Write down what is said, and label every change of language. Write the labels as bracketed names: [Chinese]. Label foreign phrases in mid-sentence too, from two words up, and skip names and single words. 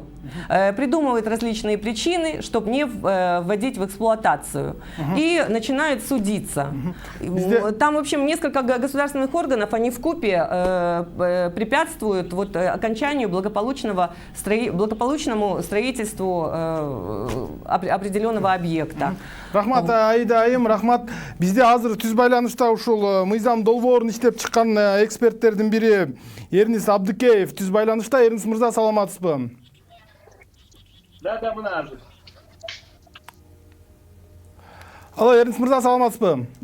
[Russian] Придумывают различные причины, чтобы не вводить в эксплуатацию. И начинают судиться. Там, в общем, несколько государственных органов, они вкупе препятствуют вот окончанию благополучному строительству определенного объекта. [Kyrgyz] Рахмат, Аида айым, рахмат. Бизде азыр түз байланышта ушул мыйзам долбоорун иштеп чыккан эксперттердин бири Эрнис Абдыкеев түз байланышта. Эрнис мырза, саламатсызбы? Да, мына азыр. Алло, Эрнис мырза, саламатсызбы?